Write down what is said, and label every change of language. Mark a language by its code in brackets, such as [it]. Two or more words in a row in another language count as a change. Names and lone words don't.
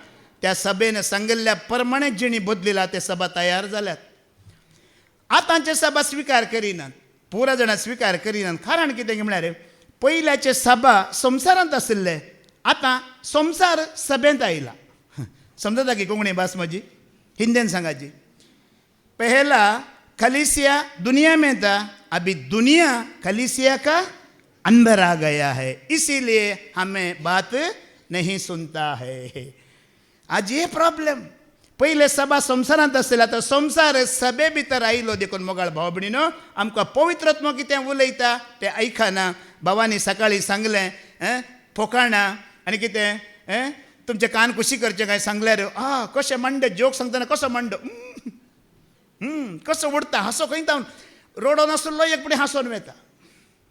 [kok] त्या सभेन सांगिल्ल्या प्रमाणे जिणी बदलिला ते सभा तयार जाल्यात. आतांचे सभा स्विकार करिनात, पुरा जाणां स्विकार करिनात. कारण कितें म्हळ्यार पयल्याचे सभा संवसारांत आशिल्ले, आतां संवसार सभेंत आयला. समजता की कोंकणी भास म्हजी? हिंदीन सांगाची. [hi] पहला कलीसिया दुनिया में था, अभी दुनिया कलीसिया का अंदर आ गया है, इसीलिए हमें बात नहीं सुनता है. आज ये प्रॉब्लेम. [kok] पहिले सभा संवसारांत आसलेली, आतां संवसार सभे भितर आयलो. देखून मोगाळ भाव भयणीनो, आमकां पवित्रात्मा कितें उलयता तें आयकना. भावानी सकाळीं सांगलें फोकाणा आनी कितें तुमचे कान कुशी करचे काय सांगल्यार कशें मांड जोक सांगतना कसो मांड कसो उडता हांसो खंय रोडो नासलो एक फुडें हांसोन वेता.